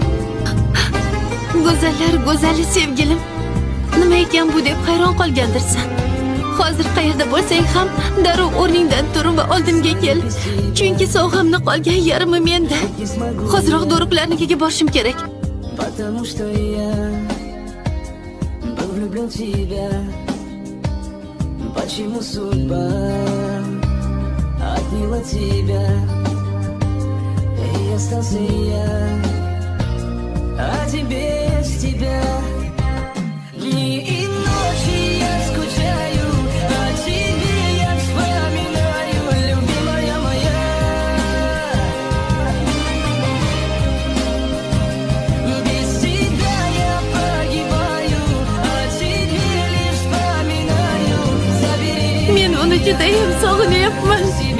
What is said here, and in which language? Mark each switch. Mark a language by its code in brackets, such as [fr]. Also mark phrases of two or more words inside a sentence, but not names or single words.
[uz] Go'zallar go'zali sevgilim, nima ekan bu deb hayron qolgandirsan. Hozir qayerda bo'lsang ham darrov o'rningdan tur va oldimga kel. Chunki sovg'amni qolgan yarmi menda. Hoziroq Do'riqlarnikiga borishim kerak. [ru] Потому что я был влюблен в тебя. Почему судьба отняла тебя? И остался я, а тебе без тебя. Дни и ночи я скучаю, о тебе я вспоминаю, любимая моя. Без тебя я погибаю, о тебе лишь вспоминаю. Забери [uz] Men uni juda ham sog'inyapman.